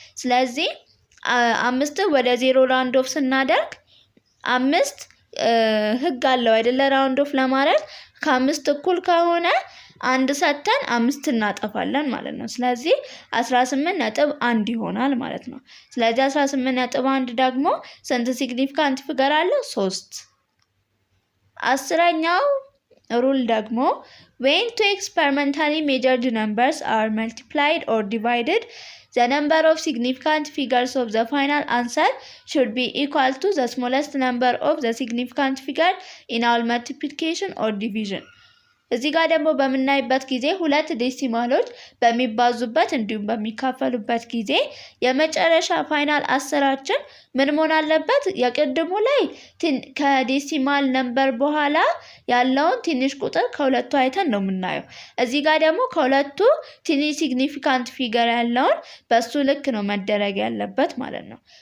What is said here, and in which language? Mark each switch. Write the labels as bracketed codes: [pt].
[am] ስለዚህ 5 ወደ 0 round off ስናደርግ 5 ህግ አለው አይደለ? round off ለማድረግ ከ5 እኩል ከሆነ አንድ ሰተን 5 እናጠፋለን ማለት ነው። ስለዚህ 18.1 ይሆናል ማለት ነው። ስለዚህ 18.1 ደግሞ ስንት ሲግኒፊካንት ፊገር አለው? [en] 3። [am] አስረኛው ሩል ደግሞ [en] when two experimentally measured numbers are multiplied or divided, the number of significant figures of the final answer should be equal to the smallest number of the significant figure in all multiplication or division. [am] እዚህ ጋር ደግሞ በምናይበት ጊዜ ሁለት ዴሲማሎች በሚባዙበት እንዲሁም በሚካፈሉበት ጊዜ የመጨረሻ ፋይናል አንሰራችን ምን መሆን አለበት? የቅድሙ ላይ ከዴሲማል ነምበር በኋላ ያለውን ትንሽ ቁጥር ከሁለቱ አይተን ነው የምናየው። እዚህ ጋር ደግሞ ከሁለቱ ትንሽ ሲግኒፊካንት ፊገር ያለውን በሱ ልክ ነው መደረግ ያለበት ማለት ነው።